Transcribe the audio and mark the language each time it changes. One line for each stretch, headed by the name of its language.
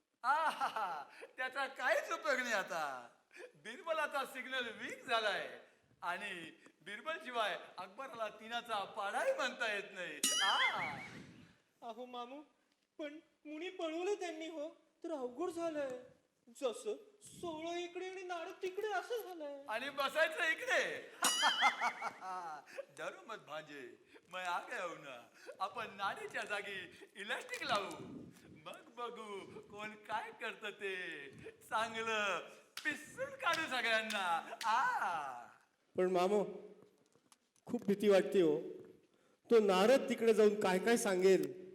Marathi: आहा, त्याचा काहीच उपयोग नाही आता. बिरबलाचा सिग्नल वीक झालाय आणि बिरबल शिवाय अकबरला तिनाचा पाडाही म्हणता येत नाही. अहो मामू, पण मुनी पळवलं त्यांनी हो, तर अवघड झालंय. जसं 16 इकडे आणि नारद तिकडे असं झालंय. आणि बसायचं इकडे.
Hindi: डरो मत भांजे, मैं आ गया हूं ना.
Marathi: आपण नाडीच्या जागी इलास्टिक लावू. मग बघू कोण काय करत ते. चांगलं पिसून काढू सगळ्यांना. पण मामू, खूप भीती वाटते हो. तो नारद तिकडे जाऊन काय काय सांगेल.